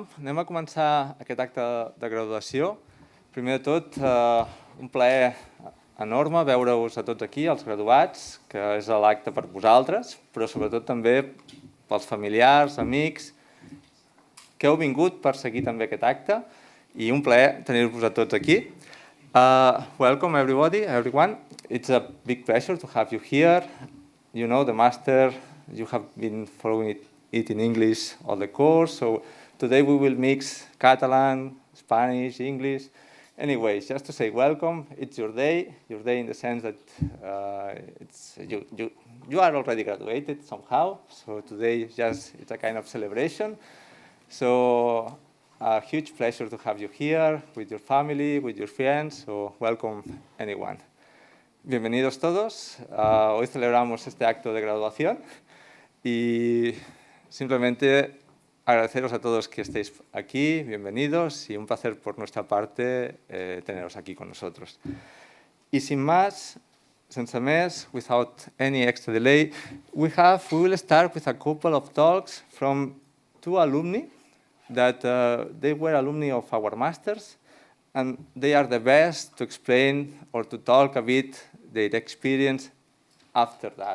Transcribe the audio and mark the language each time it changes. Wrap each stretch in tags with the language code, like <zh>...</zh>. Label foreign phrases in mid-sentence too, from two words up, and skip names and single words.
<ca>Anem a començar aquest acte de graduació. Primer de tot, un plaer enorme veure-us a tots aquí, els graduats, que és l'acte per vosaltres, però sobretot també pels familiars, amics, que heu vingut per seguir també aquest acte, i un plaer tenir-vos a tots aquí.</ca> <en>Welcome everyone. It's a big pleasure to have you here. You know the master, you have been following it in English all the course, so today we will mix Catalan, Spanish, English. Anyways, just to say welcome. It's your day in the sense that you are already graduated somehow, so today it's a kind of celebration. So a huge pleasure to have you here with your family, with your friends, so welcome anyone.</en> <es>Bienvenidos todos. Hoy celebramos este acto de graduación y simplemente agradeceros a todos que estéis aquí, bienvenidos, y un placer por nuestra parte teneros aquí con nosotros. Y sin más,</es> <ca>sense més,</ca> <en>without any extra delay, we will start with a couple of talks from two alumni that they were alumni of our Masters, and they are the best to explain or to talk a bit their experience after that.</en>